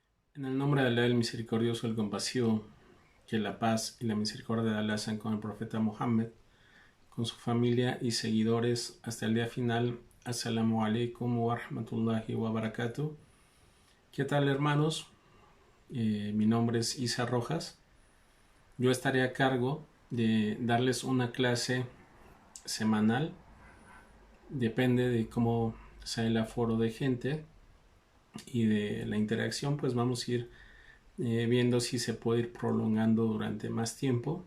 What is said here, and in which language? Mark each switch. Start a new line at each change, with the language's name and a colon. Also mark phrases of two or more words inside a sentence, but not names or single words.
Spanish: En el nombre de Allah, el misericordioso, el compasivo, que la paz y la misericordia de Allah sean con el profeta Muhammad, con su familia y seguidores hasta el día final.
Arabic: السلام عليكم ورحمة الله وبركاته.
Spanish: ¿Qué tal, hermanos? Mi nombre es Isa Rojas. Yo estaré a cargo de darles una clase semanal. Depende de cómo sea el aforo de gente y de la interacción, pues vamos a ir viendo si se puede ir prolongando durante más tiempo.